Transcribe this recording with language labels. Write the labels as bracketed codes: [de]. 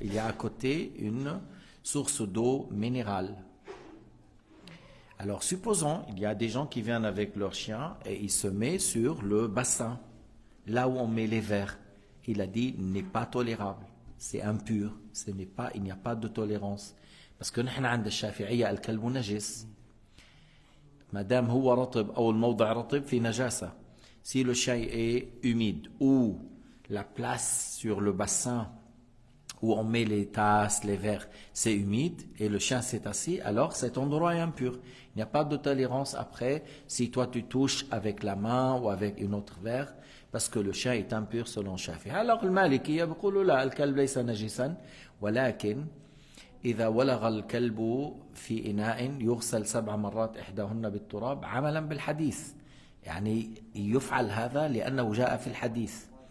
[fr] Il y a à côté une source d'eau minérale. Alors supposons, il y a des gens qui viennent avec leurs chiens et ils se mettent sur le bassin, là où on met les verres. Il a dit n'est pas tolérable, c'est impur, il n'y a pas de tolérance. Parce que nous, [ar] عند الشافعية الكلب نجس. ما دام هو رطب أو الموضع رطب في نجاسة. [fr] Si le chien est humide ou la place sur le bassin où on met les tasses, les verres, c'est humide et le chien s'est assis, alors cet endroit est impur. Il n'y a pas de tolérance après si toi tu touches avec la main ou avec une autre verre parce que le chien est impur selon Shafi. Alors le [ar] Malikiyya بيقولوا لا الكلب ليس نجسا ولكن إذا ولغ الكلب في إناء يغسل 7 مرات إحداهن بالتراب عملا بالحديث. يعني يفعل هذا لأنه جاء في الحديث.